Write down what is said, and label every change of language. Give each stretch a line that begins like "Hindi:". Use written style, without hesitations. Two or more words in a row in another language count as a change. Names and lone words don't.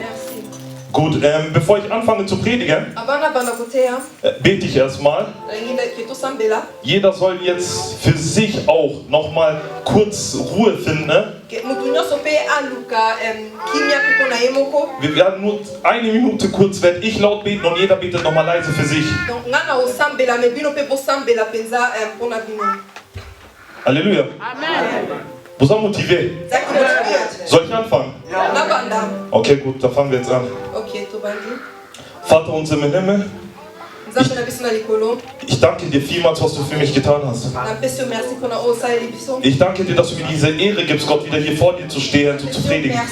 German: Gut, bevor ich anfange zu predigen, bete ich erstmal. Jeder soll jetzt für sich auch nochmal kurz Ruhe finden. Ne? Wir werden nur eine Minute kurz, werde ich laut beten und jeder betet nochmal leise für sich. Halleluja. Amen.
French: Vous êtes motivé?
German: Soll ich anfangen? Ja. Okay, gut, dann fangen wir jetzt an. Vater unser im Himmel, ich danke dir vielmals, was du für mich getan hast. Ich danke dir, dass du mir diese Ehre gibst, Gott, wieder hier vor dir zu stehen und zu predigen.